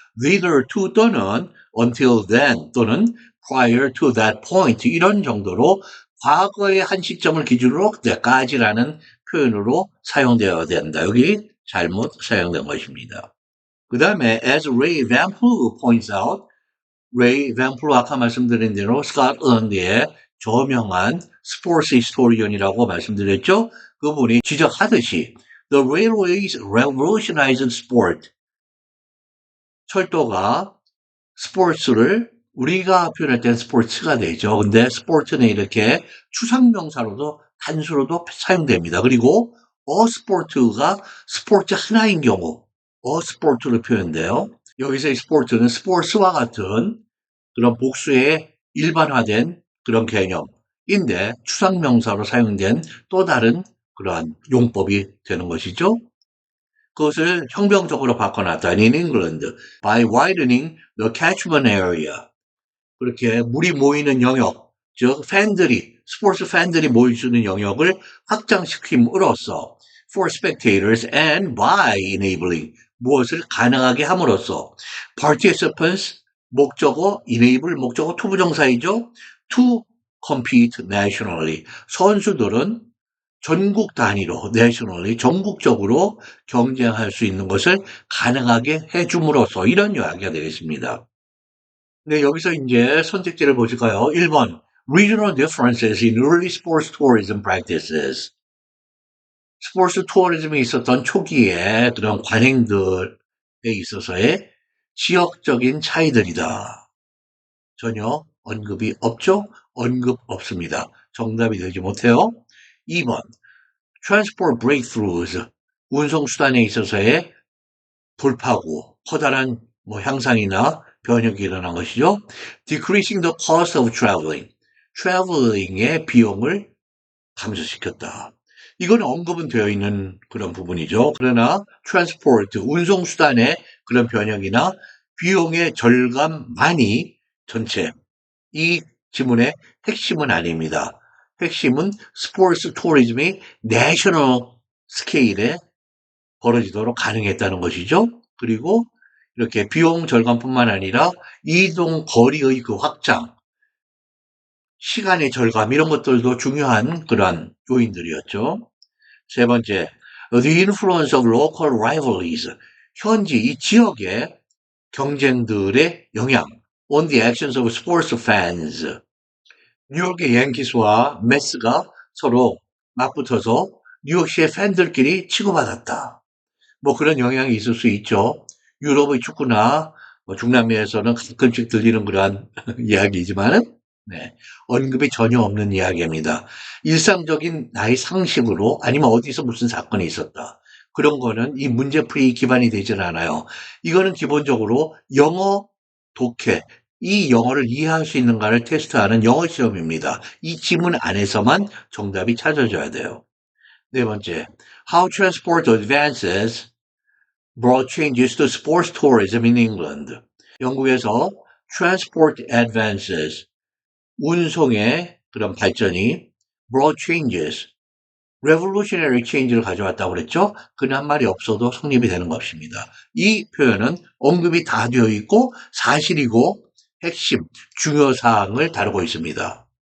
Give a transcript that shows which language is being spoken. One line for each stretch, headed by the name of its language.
Korean: thitherto 또는
English: until then
Korean: 또는
English: prior to that point
Korean: 이런 정도로 과거의 한 시점을 기준으로 그때까지라는 표현으로 사용되어야 된다. 여기 잘못 사용된 것입니다. 그 다음에
English: as Ray Van Plu points out,
Korean: Ray Van Plu 아까 말씀드린 대로 스코틀랜드의 저명한 스포츠 히스토리언이라고 말씀드렸죠. 그분이 지적하듯이
English: The railways revolutionized sport.
Korean: 철도가 스포츠를 우리가 표현할 땐 스포츠가 되죠. 근데 스포츠는 이렇게 추상명사로도 단수로도 사용됩니다. 그리고 어스포츠가 스포츠 하나인 경우 어스포츠로 표현돼요. 여기서의 스포츠는 스포츠와 같은 그런 복수의 일반화된 그런 개념인데 추상명사로 사용된 또 다른 그러한 용법이 되는 것이죠. 그것을 혁명적으로 바꿔놨다.
English: In England, by widening the catchment area.
Korean: 그렇게 물이 모이는 영역, 즉 팬들이, 스포츠 팬들이 모일 수 있는 영역을 확장시킴으로써
English: for spectators and by enabling,
Korean: 무엇을 가능하게 함으로써 participants, 목적어, enable, 목적어 투부정사이죠.
English: to compete nationally.
Korean: 선수들은 전국 단위로, nationally, 전국적으로 경쟁할 수 있는 것을 가능하게 해줌으로써 이런 이야기가 되겠습니다. 네, 여기서 이제 선택지를 보실까요?
English: 1번, regional differences in early sports tourism practices.
Korean: 스포츠 투어리즘이 있었던 초기에 그런 관행들에 있어서의 지역적인 차이들이다. 전혀 언급이 없죠? 언급 없습니다. 정답이 되지 못해요. 2번,
English: transport breakthroughs,
Korean: 운송수단에 있어서의 돌파구, 커다란 향상이나 변혁이 일어난 것이죠.
English: Decreasing the cost of traveling, traveling의
Korean: 비용을 감소시켰다. 이건 언급은 되어 있는 그런 부분이죠. 그러나 transport, 운송수단의 그런 변혁이나 비용의 절감만이 전체 이 지문의 핵심은 아닙니다. 핵심은 스포츠 투어리즘이 내셔널 스케일에 벌어지도록 가능했다는 것이죠. 그리고 이렇게 비용 절감뿐만 아니라 이동 거리의 그 확장, 시간의 절감 이런 것들도 중요한 그러한 요인들이었죠.
English: 세 번째, the influence of local rivalries,
Korean: 현지 이 지역의 경쟁들의 영향
English: on the actions of sports fans.
Korean: 뉴욕의 양키스와 메스가 서로 맞붙어서 뉴욕시의 팬들끼리 치고받았다. 뭐 그런 영향이 있을 수 있죠. 유럽의 축구나 뭐 중남미에서는 가끔씩 들리는 그러한 이야기이지만은 네, 언급이 전혀 없는 이야기입니다. 일상적인 나의 상식으로 아니면 어디서 무슨 사건이 있었다. 그런 거는 이 문제풀이 기반이 되질 않아요. 이거는 기본적으로 영어 독해, 이 영어를 이해할 수 있는가를 테스트하는 영어 시험입니다. 이 지문 안에서만 정답이 찾아져야 돼요.
English: 네 번째, How transport advances brought changes to sports tourism in England.
Korean: 영국에서
English: transport advances,
Korean: 운송의 그런 발전이
English: brought changes, revolutionary change
Korean: 를 가져왔다고 그랬죠? 그는 한 말이 없어도 성립이 되는 것입니다. 이 표현은 언급이 다 되어 있고 사실이고 핵심, 중요 사항을 다루고 있습니다.